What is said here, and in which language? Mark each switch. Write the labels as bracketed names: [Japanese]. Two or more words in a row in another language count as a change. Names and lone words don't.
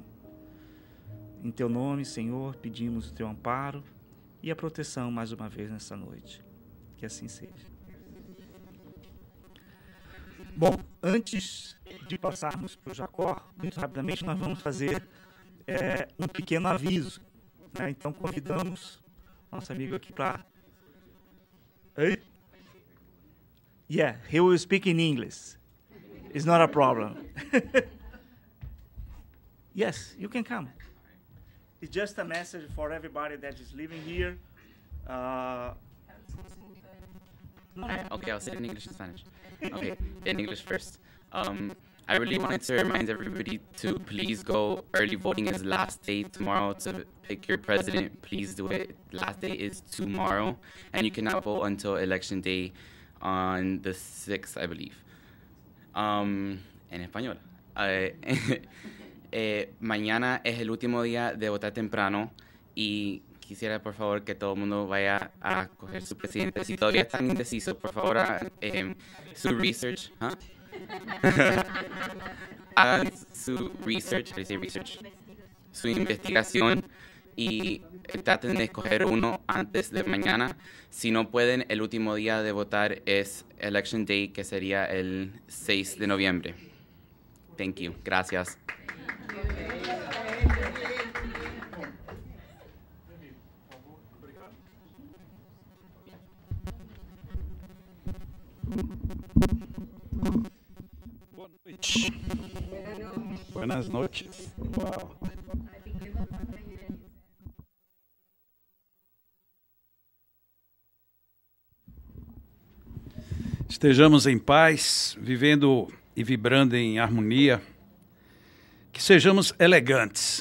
[Portuguese] Em Teu nome, Senhor, pedimos o Teu amparo e a proteção mais uma vez nessa noite. Que assim seja. Bom, antes de passarmos para o Jacó, muito rapidamente nós vamos fazer um pequeno aviso, né? Então convidamos nosso amigo aqui para... [English] Hey? Yeah, he will speak in English. It's not a problem. Yes, you can come. It's just a message for everybody that is living here. Okay, I'll say it in English and Spanish. Okay, in English first. I really wanted to remind everybody to please go. Early voting is last day tomorrow to pick your president. Please do it. Last day is tomorrow, and you cannot vote until election day on the 6th, I believe. [Spanish] En español. Mañana es el último día de votar temprano y quisiera, por favor, que todo el mundo vaya a coger su presidente. Si todavía están indecisos, por favor, su research. Hagan su research, su investigación y traten de escoger uno antes de mañana. Si no pueden, el último día de votar es [English] Election Day, [Spanish] que sería el 6 de noviembre. [English] Thank you. [Spanish] Gracias. [Portuguese] Boa noite. [Spanish] Buenas noches. Uau. [Portuguese] Estejamos em paz, vivendo e vibrando em harmonia. Que sejamos elegantes.